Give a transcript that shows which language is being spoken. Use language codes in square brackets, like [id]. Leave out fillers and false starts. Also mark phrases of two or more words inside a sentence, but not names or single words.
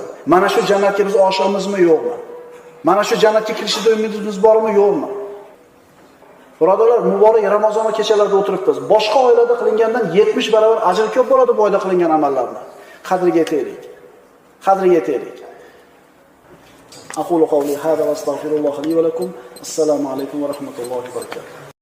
[uz] Mana shu jannatga biz oshamiz-mi, yo'qmi? Mana shu jannatga kirishda umidimiz bormi, yo'qmi? Birodarlar, muborak Ramazon kechalarida o'tiribmiz. Boshqa oylarda qilingandan 70 barobar ajr ko'p bo'ladi bu oyda qilingan amallarni. Qadriga yetaylik. Qadriga yetaylik. [ar] أقول قولي هذا وأستغفر الله لي ولكم. السلام عليكم ورحمة الله وبركاته.